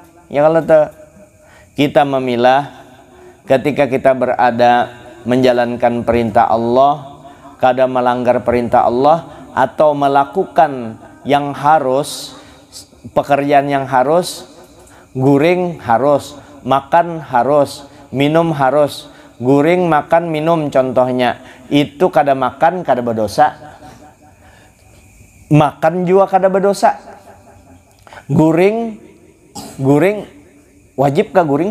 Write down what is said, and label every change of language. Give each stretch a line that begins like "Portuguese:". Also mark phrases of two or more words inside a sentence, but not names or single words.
Banjar: Ya kalau kita memilah ketika kita berada menjalankan perintah Allah, kada melanggar perintah Allah, atau melakukan yang harus, pekerjaan yang harus, guring harus, makan harus, minum harus. Guring, makan, minum contohnya. Itu kada makan kada berdosa, makan juga kada berdosa. Guring wajib kah guring?